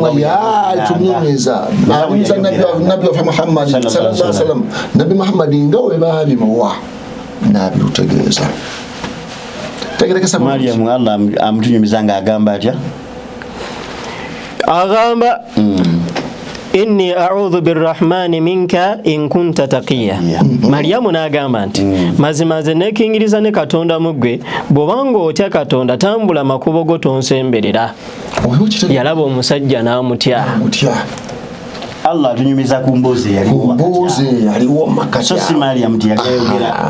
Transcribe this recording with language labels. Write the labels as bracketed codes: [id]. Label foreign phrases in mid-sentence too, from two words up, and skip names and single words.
[lg] Nabi waffe Muhammad [ar] صلى الله عليه وسلم [lg] Nabi Muhammad nga we baabimuwa n'abirutegeeza tegerekesa Maryam Allah amutunyumiza nga agamba atya agamba [ar] إني أعوذ بالرحمن منك إن كنت تقيا [lg] Maryamu n'agamba nti mazima nze neekingiriza ne Katonda mu ggwe bw'obanga otya Katonda tambula makubo go tonsemberera yalaba omusajja n'amutya Allah atunyumiza ku mbuzi yaliwo makatya so si Maryam tiyagayogera